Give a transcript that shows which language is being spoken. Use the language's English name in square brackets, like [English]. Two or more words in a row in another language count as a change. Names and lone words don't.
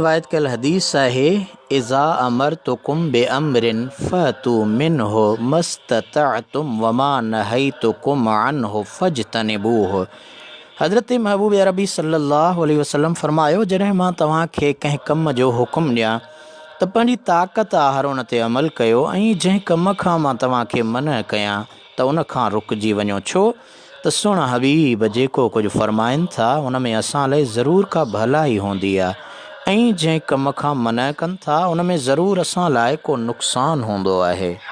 [Sindhi] रिवायत कल हदीस आहे [Arabic] إذا أمرتكم بأمر فأتوا منه ما استطعتم وما نهيتكم عنه فاجتنبوه. [Sindhi] हज़रत महबूब अरबी [Arabic] صلى الله عليه وسلم [Sindhi] फरमायो जॾहिं मां तव्हांखे कंहिं कम जो हुकुम ॾियां त पंहिंजी ताक़त आहार उन ते अमल कयो ऐं जंहिं कम खां मां तव्हांखे मना कयां त उन खां रुकिजी वञो। छो त सुहिणा हबीब जेको कुझु फ़रमाइनि था उन में असां लाइ ज़रूरु का भलाई हूंदी आहे ऐं जंहिं कम खां मना कनि था उन में ज़रूरु असां लाइ को नुक़सानु हूंदो आहे।